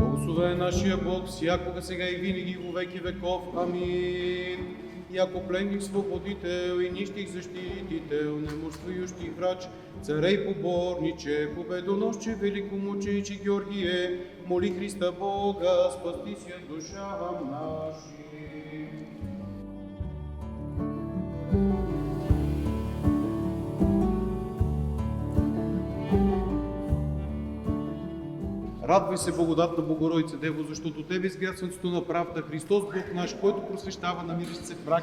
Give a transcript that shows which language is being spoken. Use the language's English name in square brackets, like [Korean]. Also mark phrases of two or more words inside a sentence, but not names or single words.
[Bulgarian] Благословен нашия Бог, всякога сега и винаги, [Church Slavic] во веки веков. Амин. Яко пленник свободител и нищих защитител, немощствующий врач, царей поборниче, победоносче, великомучениче Георгие, моли Христа Бога, спасти ся душам нашим. [Bulgarian] Радвай се, благодатна Богородице Дево, защото Тебе изгря слънцето на правда, Христос Бог наш, който просвещава намиращ се враг.